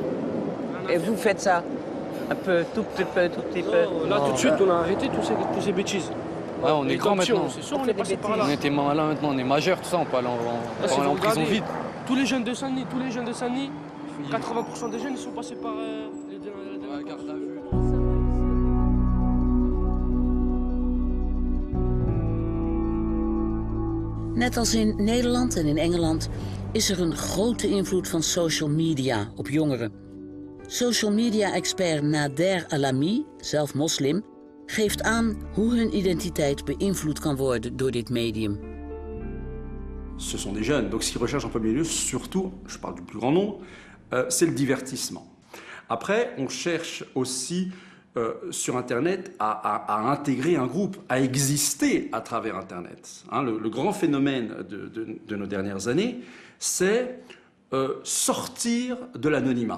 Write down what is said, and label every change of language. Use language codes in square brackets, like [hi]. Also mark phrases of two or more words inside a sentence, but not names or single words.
[fr] Et vous faites ça? Un peu, tout petit peu? Là, tout de suite, on a arrêté toutes ces bêtises. Ouais, on est grand maintenant. C'est sûr, on est passé par là. On était malin maintenant, on est majeur, tout ça, on peut aller en prison vite. Tous les jeunes de Saint-Denis, 80% des jeunes, ils sont passés par les gardes à vue. [nl] Net als in Nederland en in Engeland is er een grote invloed van [en] social media [nl] op jongeren. [en] Social media- [nl] expert Nader Alami, zelf moslim, geeft aan hoe hun identiteit beïnvloed kan worden door dit medium. [fr] Ce sont des jeunes, donc ce qu'ils recherchent en premier lieu, surtout, je parle du plus grand nombre, c'est le divertissement. Après, on cherche aussi sur Internet à intégrer un groupe, à exister à travers Internet. Hein, le grand phénomène de nos dernières années, c'est sortir de l'anonymat.